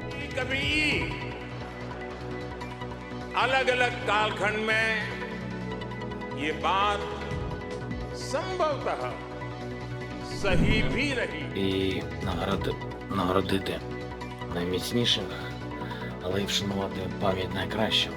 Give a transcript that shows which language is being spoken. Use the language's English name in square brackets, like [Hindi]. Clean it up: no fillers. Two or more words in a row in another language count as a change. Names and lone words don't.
[Hindi] कभी अलग-अलग कालखंड में ये बात संभवतः सही भी रही. [Ukrainian] І нагородити найміцніших, але й вшанувати пам'ять найкращих.